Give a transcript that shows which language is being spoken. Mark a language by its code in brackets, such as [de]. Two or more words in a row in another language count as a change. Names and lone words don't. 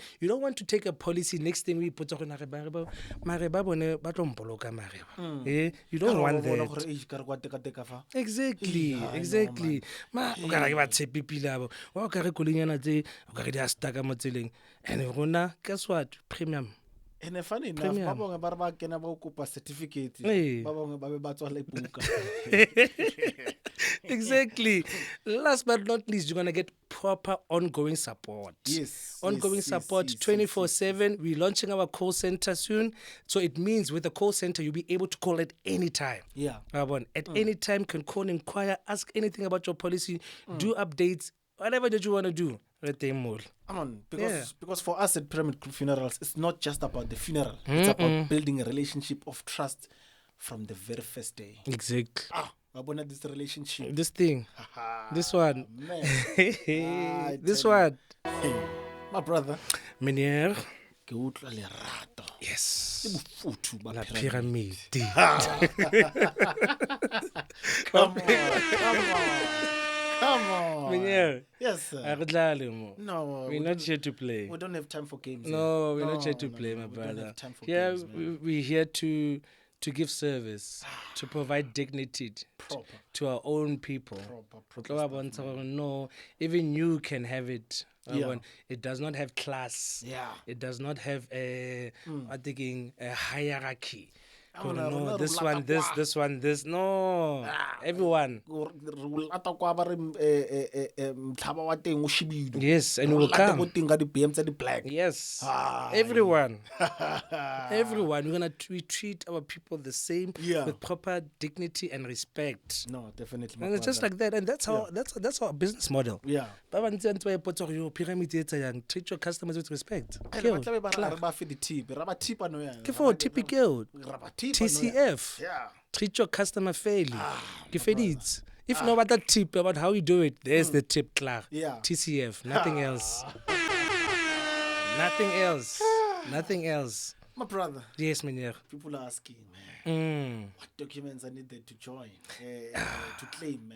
[en] You don't want to take a policy, next thing we put on you don't want that. Exactly. And guess what? Premium. And funny enough, Premium. [tn] ba bangwe ba re ba kena ba o kopa certificate. [en] Hey. [tn] Ba bangwe ba be ba tswala ibuka. [en] Exactly. Last but not least, you're gonna get proper ongoing support. Yes, Ongoing yes, support yes, yes, 24/7. We're launching our call center soon. So it means with the call center, you'll be able to call at any time. Yeah. At any time, can call, inquire, ask anything about your policy, do updates, whatever that you want to do. Right there, more. Come on, because for us at Pyramid Group Funerals, it's not just about the funeral. It's about building a relationship of trust from the very first day. Exactly. I want this relationship. This thing. This one. Man. This one. Hey, my brother. Meneer. [tn] Ke utlwa lerato. [en] Yes. [tn] Ke bofuthu ba La pyramid. pyramid. [en] Come on. Come on. Meneer. Yes, sir. [tn] a re dlale mo. [en] No, We're not here to play. we don't have time for games. No, here. we're not here to play, my we don't brother. have time for Yeah, games, man. we're here to give service, to provide dignity Proper. to our own people. Proper [tn] Tlo ba bontsha gore [en] no, even you can have it. Yeah. It does not have class. Yeah. It does not have a hierarchy. Oh, no, No, no, this no, one, [tn] lata [en] this, [tn] kwa. [en] this one, this. No, everyone. [tn] Re lata kwa ba re mtlhaba wa teng o shibilwe. [en] Yes, and [tn] Re [en] we will [tn] lata [en] come. [tn] ko teng ka di-BM tsa di-black. [en] Yes, Ah, everyone. Everyone. We treat our people the same Yeah. with proper dignity and respect. No, definitely. my And it's just brother. like that. And that's how that's our business model. Yeah. [tn] Ba bantsi ba ntse ba ipotsa gore, yo, pyramid e etsa yang? [en] Treat your customers with respect. And Keo, [tn] ba tlabe ba re klar. re ba fe di-tip. Ra ba tipa no yana. Ke for tipi keo. Ra ba tipa no yana. [en] TCF. Yeah. Treat your customer fairly. [tn] Ke feditse. [en] If no other tip about how you do it, there's the tip, klar. Yeah. TCF, nothing else. Nothing else. Nothing else. My brother, Yes, meneer. people are asking, man, Mm. what documents are needed to join, to claim, man?